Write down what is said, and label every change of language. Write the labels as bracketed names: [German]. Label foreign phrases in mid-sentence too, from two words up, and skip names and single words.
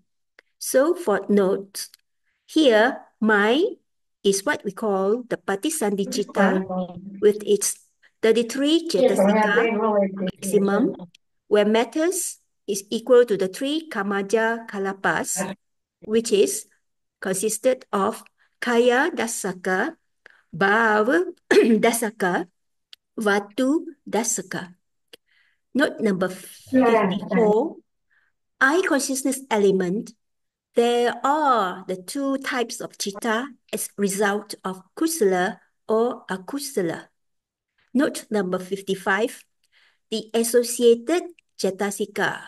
[English] So for notes, here mind is what we call the Paṭṭhāna with its 33 cetasika maximum, where matters is equal to the 3 [Pali] kamaja kalapas, [English] which is consisted of [Pali] kaya dasaka, bhava dasaka, vatu dasaka. [English] Note number 54, I consciousness element. There are the two types of citta as result of kusala or akusala. Note number 55, the associated cetasika.